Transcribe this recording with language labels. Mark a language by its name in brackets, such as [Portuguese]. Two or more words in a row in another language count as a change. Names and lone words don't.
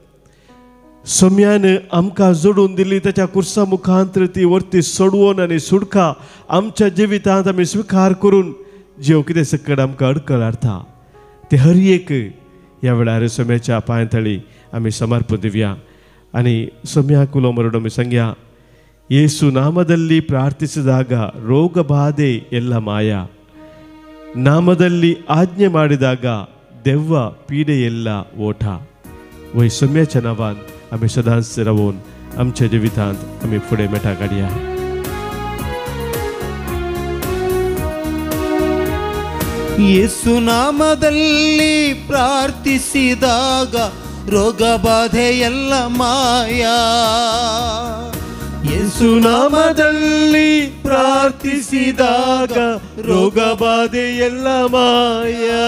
[Konkani] सौम्यान आमकां जोडून दिल्ली ताच्या कुर्सा मुखांतर ती वर्ती सोडवून आनी सुटका आमच्या जिवितांत आमी स्विकार करून जीव कितें सक्कड आमकां अडकळ हाडटा ते हर एक ह्या वेळार सौम्याच्या पांयतळी आमी समर्पण दिवया. आनी सौम्याक उलो मरून आमी सांगया, [Kannada] ಯೇಸು ನಾಮದಲ್ಲಿ ಪ್ರಾರ್ಥಿಸಿದಾಗ ರೋಗ ಬಾಧೆ ಎಲ್ಲ ಮಾಯ, ನಾಮದಲ್ಲಿ ಆಜ್ಞೆ ಮಾಡಿದಾಗ ದೆವ್ವ ಪೀಡೆಯೆಲ್ಲ ಓಟ. [Konkani] वय सौम्याच्या नांवान आमी सदांच रावून आमच्या जिवितांत आमी फुडें मेटा काडया. [Kannada] ಯೇಸು ನಾಮದಲ್ಲಿ ಪ್ರಾರ್ಥಿಸಿದಾಗ ರೋಗ ಬಾಧೆ ಎಲ್ಲ ಮಾಯ. ಯೇಸು ನಾಮದಲ್ಲಿ ಪ್ರಾರ್ಥಿಸಿದಾಗ ರೋಗ ಬಾಧೆ ಎಲ್ಲ ಮಾಯ.